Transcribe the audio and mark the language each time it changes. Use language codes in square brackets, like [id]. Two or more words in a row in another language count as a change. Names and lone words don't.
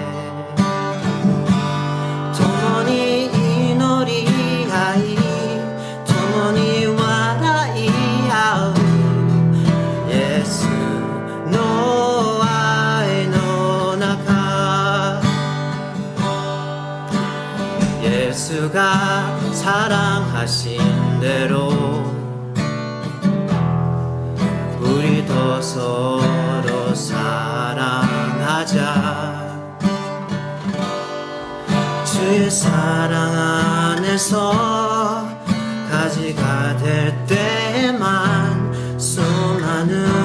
[ja] 共に祈り合い共に笑い合うイエスの愛の中イエスが [ko] 사랑하신 대로 우리도 서로 사랑하자 주의 사랑 안에서 가지가 될 때만 수많은